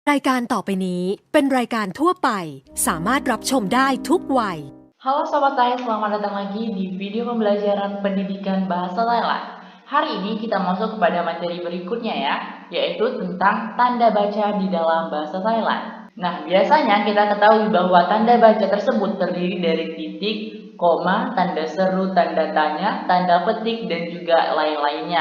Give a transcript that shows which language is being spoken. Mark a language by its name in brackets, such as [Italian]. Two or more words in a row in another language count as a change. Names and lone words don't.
[Thai] รายการต่อไปนี้เป็นรายการทั่วไปสามารถรับชมได้ทุกวัย [Indonesian] Halo Sobat Thai, selamat datang lagi di video pembelajaran pendidikan bahasa Thailand. Hari ini kita masuk kepada materi berikutnya ya, yaitu tentang tanda baca di dalam bahasa Thailand. Nah, biasanya kita ketahui bahwa tanda baca tersebut terdiri dari titik, koma, tanda seru, tanda tanya, tanda petik, dan juga lain-lainnya.